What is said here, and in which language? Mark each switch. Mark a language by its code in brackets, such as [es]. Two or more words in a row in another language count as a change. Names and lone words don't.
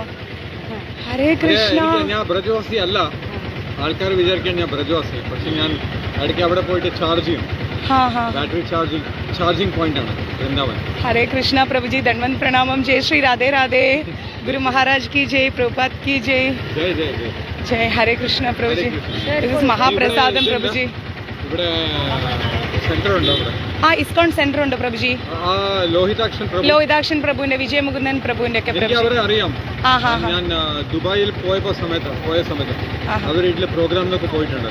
[ml] ഹരേ കൃഷ്ണ. ഞാൻ ബ്രജ്വാസി അല്ല, ആൾക്കാർ വിചാരിക്കാൻ ഞാൻ ബ്രജ്വാസി. പക്ഷെ ഞാൻ ഇടയ്ക്ക് അവിടെ പോയിട്ട് ചാർജ് ചെയ്യും. ബാറ്ററി ചാർജിംഗ് പോയിന്റ് ആണ് വൃന്ദാവൻ. ഹരേ കൃഷ്ണ പ്രഭുജി. ധന്വന്ത് പ്രണാമം. ജയ് ശ്രീ രാധേ രാധേ. [hi] गुरु महाराज की जय, प्रभुपाद की जय. [ml] ജയ് ജയ് ജയ് ജയ്. ഹരേ കൃഷ്ണ പ്രഭുജി. മഹാപ്രസാദം പ്രഭുജി. ഇവിടെ സെന്റർ ഉണ്ട്. ആ ഇസ്കോൺ സെന്റർ ഉണ്ട് പ്രഭുജി. ലോഹിതാക്ഷൻ പ്രഭുവിന്റെ, വിജയമുകുന്ദൻ പ്രഭുവിന്റെ ഒക്കെ അവരെ അറിയാം. ഞാൻ ദുബായിൽ പോയ സമയത്ത് അവർ വീട്ടിലെ പ്രോഗ്രാമിലൊക്കെ പോയിട്ടുണ്ട്.